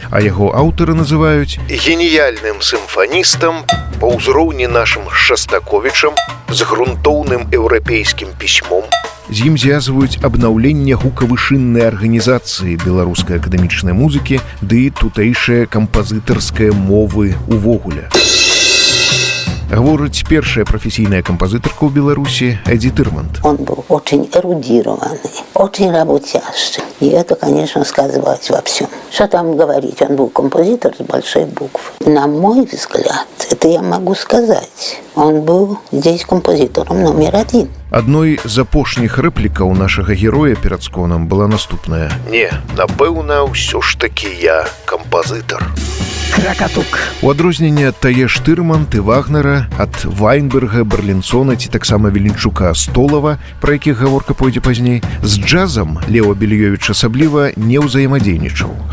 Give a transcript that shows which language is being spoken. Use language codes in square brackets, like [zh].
[be] А яго аўтары называюць геніяльным сімфаністам па ўзроўні нашым Шастаковічам з грунтоўным еўрапейскім пісьмом. З ім звязваюць абнаўленне гукавышыннай арганізацыі беларускай акадэмічнай музыкі ды тутэйшыя кампазітарская мовы увогуле. Говорить первая профессийная композиторка в Беларуси Эдди Тырманд. [ru] Он был очень эрудированный, очень работящий. И это, конечно, сказывалось во всем. Что там говорить, он был композитор с большой буквы. На мой взгляд, это я могу сказать, он был здесь композитором номер 1. [be] Одной з апошніх рэплікаў нашага героя перад сконам была наступная. Не, напэўна, ўсё ж такі я кампазітар. Кракатук. У адрозненне ад тае ж Тырманд і Вагнера, ад Вайнберга, Берлінсона ці таксама Веленчука, Столава, пра якіх гаворка пойдзе пазней, з джазам Лео Белёвіч асабліва не ўзаемадзейнічаў.